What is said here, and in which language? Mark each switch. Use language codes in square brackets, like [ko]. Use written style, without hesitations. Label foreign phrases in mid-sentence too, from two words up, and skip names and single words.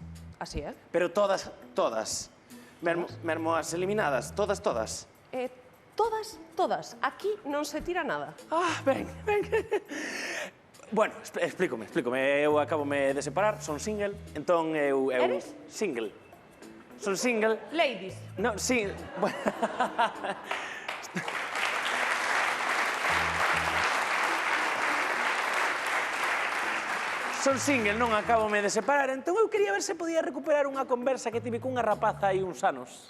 [gl] Así é? Pero todas. Mesmo as eliminadas, todas. Todas. Aquí non se tira nada. Ben. Bueno, explícome. Eu acabome de separar, son single, entón eu... Eres? Single. Son single. Ladies. Non, sí... Son single, non acabome de separar, entón eu quería ver se podía recuperar unha conversa que tive cunha rapaza hai uns anos.